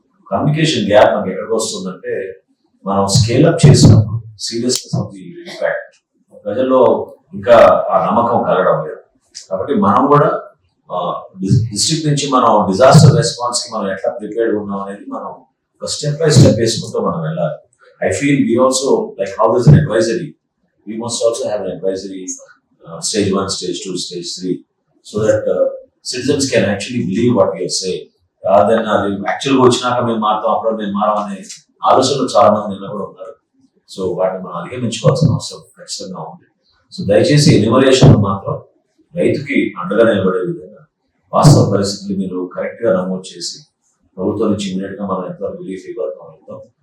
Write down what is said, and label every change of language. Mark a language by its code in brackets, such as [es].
[te] Communication gap మనకి ఎక్కడికి వస్తుందంటే, మనం స్కేల్అప్ చేసినప్పుడు సీరియస్నెస్ ఆఫ్ ది ఇంపాక్ట్ ప్రజల్లో ఇంకా ఆ నమ్మకం కలగడం లేదు. కాబట్టి మనం కూడా డిస్ట్రిక్ట్ నుంచి మనం డిజాస్టర్ రెస్పాన్స్ కి మనం ఎట్లా ప్రిపేర్డ్ ఉన్నాం అనేది మనం ఒక స్టెప్ బై స్టెప్ వేసుకుంటూ మనం వెళ్ళాలి. [en] I feel we also, like how there's an advisory, we must also have an advisory stage 1, stage 2, stage 3, so that citizens can actually believe what we are saying. Rather than actually [te] వచ్చినాక మేము మారుతాం, అప్పుడు మేము మారం అనే ఆలోచనలు చాలా మంది నిన్న కూడా ఉన్నారు. సో వాటిని మనం అధిగమించుకోవాల్సిన అవసరం ఖచ్చితంగా ఉంది. సో దయచేసి ఎన్యూమరేషన్ మాత్రం రైతుకి అండగా నిలబడే విధంగా వాస్తవ పరిస్థితులు మీరు కరెక్ట్ గా నమోదు చేసి ప్రభుత్వం నుంచి ఇమీడియట్ గా మనం ఎంత రిలీఫ్ ఇవ్వగలుగుతాం.